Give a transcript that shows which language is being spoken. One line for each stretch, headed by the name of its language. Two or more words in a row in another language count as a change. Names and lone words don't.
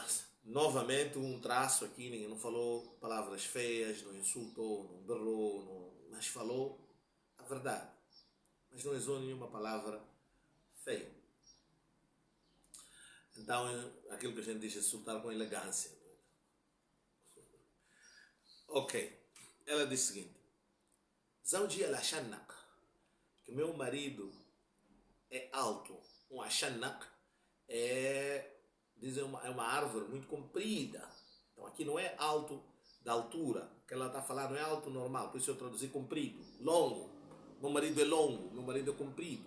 Portuguese: Novamente um traço aqui, ninguém não falou palavras feias, não insultou, não berrou, mas falou a verdade. Mas não usou nenhuma palavra feia. Então, aquilo que a gente diz é insultar com elegância. Ok. Ela diz o seguinte:
Arabic: زوجي العشنق,
Portuguese: que meu marido é alto. Um ashannaq dizem é uma árvore muito comprida. Então aqui não é alto da altura, que ela está a falar não é alto normal, por isso eu traduzi comprido, longo. Meu marido é longo, meu marido é comprido.